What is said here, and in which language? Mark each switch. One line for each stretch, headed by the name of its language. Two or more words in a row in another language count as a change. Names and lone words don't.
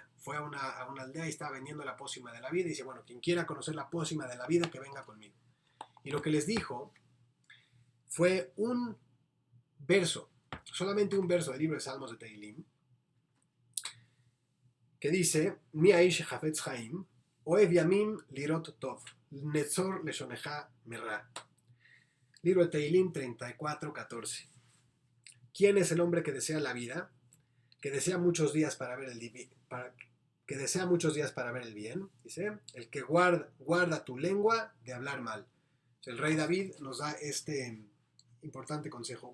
Spanish: Fue a una aldea y estaba vendiendo la pócima de la vida y dice, bueno, quien quiera conocer la pócima de la vida, que venga conmigo. Y lo que les dijo fue un verso, solamente un verso del libro de Salmos de Teilim, que dice,
Hebrew: מי האיש החפץ חיים, אהב ימים לראות טוב, נצר לשונך מרע.
Spanish: Libro de Teilim 34:14. ¿Quién es el hombre que desea la vida? Que desea muchos días para ver que desea muchos días para ver el bien. Dice, el que guarda tu lengua de hablar mal. El rey David nos da este importante consejo.